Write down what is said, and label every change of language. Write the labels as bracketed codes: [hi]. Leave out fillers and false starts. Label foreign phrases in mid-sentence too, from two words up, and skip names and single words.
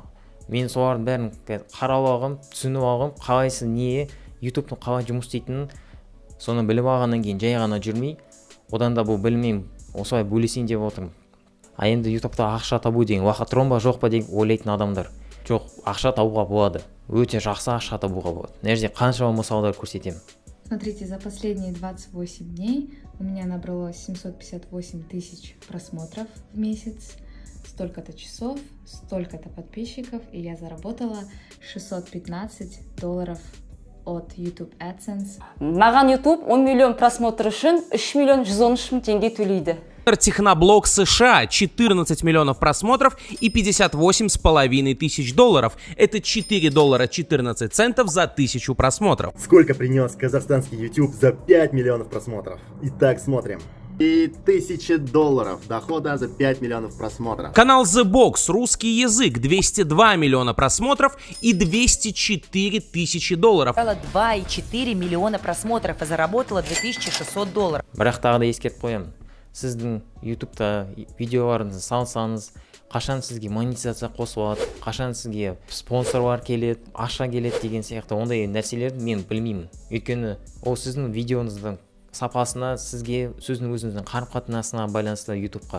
[kk] Мен солардың бәрін қарап алғым, түсініп алғым, қалайсы не, YouTube-тың қалай жұмыс істейтінін соны біліп алғаннан кейін жай ғана жүрмей, одан да бұл білмеймін, осылай бөлесейін деп отырмын. Енді YouTube-та ақша табу деген уақыт ба жоқ па деген ойлайтын адамдар. Жоқ, ақша табуға болады. Өте жақсы ақша табуға болады. Мына жерде қаншама мысалдар көрсетемін. [ru] Смотрите, за последние 28 дней у меня набралось 758 тысяч просмотров в месяц, столько-то часов, столько-то подписчиков, и я заработала $615 от YouTube AdSense. [kk] Маған YouTube 10 миллион просмотр үшін 3 миллион 113 мың теңге төлейді. [ru] Техноблог США 14 миллионов просмотров и $58,5 тысяч. Это $4.14 за 1000 просмотров. Сколько принес казахстанский YouTube за 5 миллионов просмотров? Итак, смотрим. И $1000 дохода за 5 миллионов просмотров. Канал The Box, русский язык, 202 миллиона просмотров и $204 тысячи. 2,4 миллиона просмотров и заработала $2600. [kk] Бірақ тағы да ескертіп қоямын. Сіздің YouTube-та видеоларыңызды салсаңыз, қашан сізге монетизация қосылады, қашан сізге спонсорлар келеді, ақша келеді деген сияқты ондай нәрселерді мен білмеймін. Өйткені ол сіздің видеоңыздың сапасына, сізге сөздің өзіңіздің қарым-қатынасына байланысты YouTube-қа.